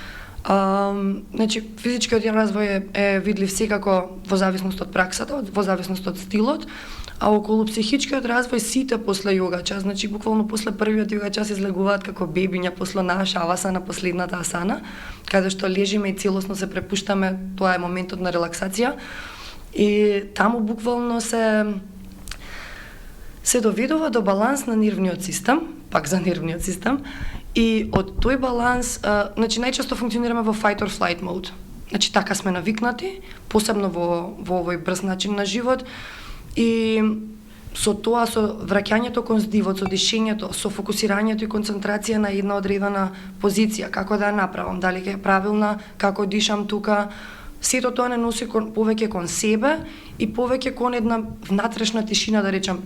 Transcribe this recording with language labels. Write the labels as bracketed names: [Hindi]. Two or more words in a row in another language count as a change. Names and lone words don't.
[Macedonian] Значи, физичкиот развој е видлив секако во зависност од праксата, во зависност од стилот, а околу психичкиот развој сите после јога час, значи буквално после првиот јога час излегуваат како бебиња после наша авасана, последната асана, каде што лежиме и целосно се препуштаме, тоа е моментот на релаксација. И таму буквално се доведува до баланс на нервниот систем, пак за нервниот систем, и од тој баланс, значи најчесто функционираме во [English] fight or flight mode. [Macedonian] Значи така сме навикнати, посебно во овој брз начин на живот, и со тоа, со враќањето кон здивот, со дишењето, со фокусирањето и концентрација на една одредена позиција, како да ја направам, дали ќе е правилна, како дишам тука, сето тоа не носи повеќе кон себе и повеќе кон една внатрешна тишина, да речам.